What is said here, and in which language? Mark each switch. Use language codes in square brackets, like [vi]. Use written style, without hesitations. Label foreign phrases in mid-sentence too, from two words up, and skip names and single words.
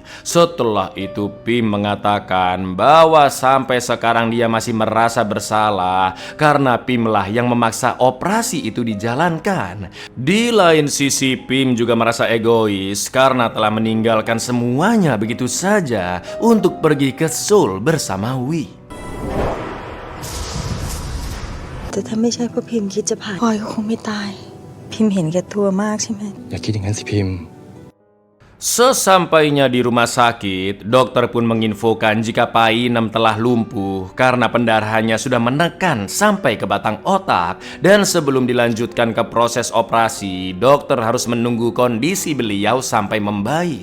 [id] Setelah itu Pim mengatakan bahwa sampai sekarang dia masih merasa bersalah karena Pim lah yang memaksa operasi itu dijalankan. Di lain sisi, Pim juga merasa egois karena telah meninggalkan semuanya begitu saja untuk pergi ke Seoul bersama Wi. [th] แต่ถ้าไม่ใช่เพราะพิมพ์คิดจะผ่านพลอยก็คงไม่ตายพิมพ์เห็นแก่ตัวมากใช่ไหม อย่าคิดอย่างนั้นสิพิมพ์ [id] Sesampainya di rumah sakit, dokter pun menginfokan jika Painem telah lumpuh karena pendarahannya sudah menekan sampai ke batang otak. Dan sebelum dilanjutkan ke proses operasi, dokter harus menunggu kondisi beliau sampai membaik.